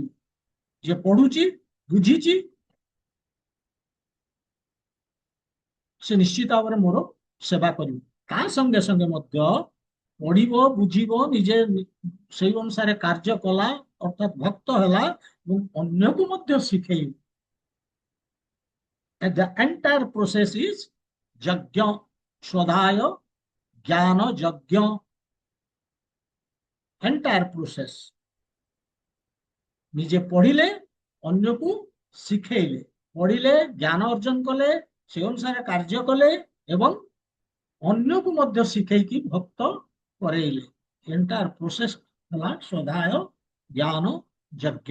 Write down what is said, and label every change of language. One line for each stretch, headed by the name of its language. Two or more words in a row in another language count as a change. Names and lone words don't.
Odia: ଯିଏ ପଢୁଛି ବୁଝିଛି ସେ ନିଶ୍ଚିତ ଭାବରେ ମୋର ସେବା କରିବ। ତା ସଙ୍ଗେ ସଙ୍ଗେ ମଧ୍ୟ ପଢିବ ବୁଝିବ ନିଜେ ସେଇ ଅନୁସାରେ କାର୍ଯ୍ୟ କଲା ଅର୍ଥାତ ଭକ୍ତ ହେଲା ଏବଂ ଅନ୍ୟକୁ ମଧ୍ୟ ଶିଖେଇବ।
English: the entire process is
Odia: ଯଜ୍ଞ ସ୍ୱଧାୟ ଜ୍ଞାନ ଯଜ୍ଞ
English: entire process।
Odia: ନିଜେ ପଢିଲେ ଅନ୍ୟକୁ ଶିଖେଇଲେ, ପଢିଲେ ଜ୍ଞାନ ଅର୍ଜନ କଲେ, ସେ ଅନୁସାରେ କାର୍ଯ୍ୟ କଲେ ଏବଂ ଅନ୍ୟକୁ ମଧ୍ୟ ଶିଖେଇକି ଭକ୍ତ କରେଇଲେ।
English: entire process
Odia: ହେଲା ସ୍ୱଧାୟ ଜ୍ଞାନ ଯଜ୍ଞ।